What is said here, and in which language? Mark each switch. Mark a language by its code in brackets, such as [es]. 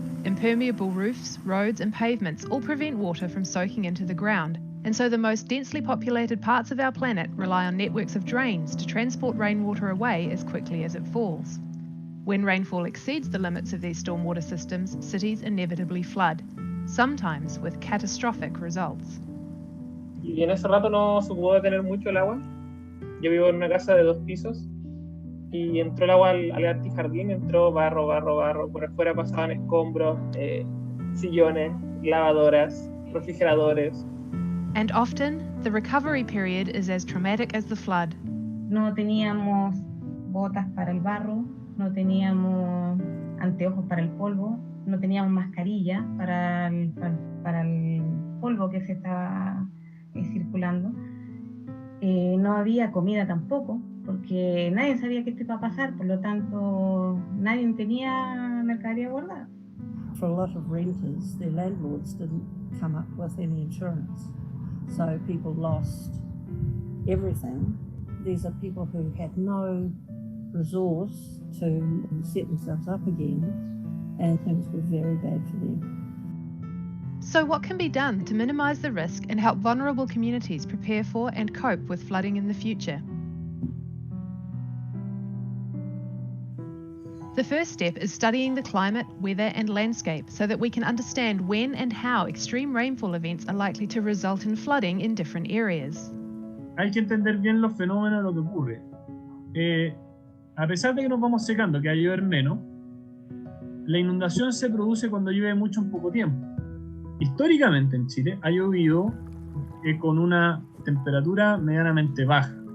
[en] Impermeable roofs, roads and pavements all prevent water from soaking into the ground, and so the most densely populated parts of our planet rely on networks of drains to transport rainwater away as quickly as it falls. When rainfall exceeds the limits of these stormwater systems, cities inevitably flood, sometimes with catastrophic results. [es] Y en ese rato no se pudo detener mucho el agua. Yo vivo en una casa de 2 pisos y entró el agua al antijardín, entró barro, por afuera pasaban escombros, sillones, lavadoras, refrigeradores. [en] And often, the recovery period is as traumatic as the flood. [es] No teníamos botas para el barro, no teníamos anteojos para el polvo, no teníamos mascarilla para el polvo que se estaba circulando. No había comida tampoco, porque nadie sabía que esto iba a pasar, por lo tanto nadie tenía mercadería guardada. [en] For a lot of renters, their landlords didn't come up with any insurance, so people lost everything. These are people who had no resource to set themselves up again, and things were very bad for them. So what can be done to minimise the risk and help vulnerable communities prepare for and cope with flooding in the future? The first step is studying the climate, weather and landscape so that we can understand when and how extreme rainfall events are likely to result in flooding in different areas. [es] Hay que entender bien los fenómenos de lo que ocurre. A pesar de que nos vamos secando, que va a llover menos, la inundación se produce cuando llueve mucho en poco tiempo. Históricamente en Chile ha llovido con una temperatura medianamente baja.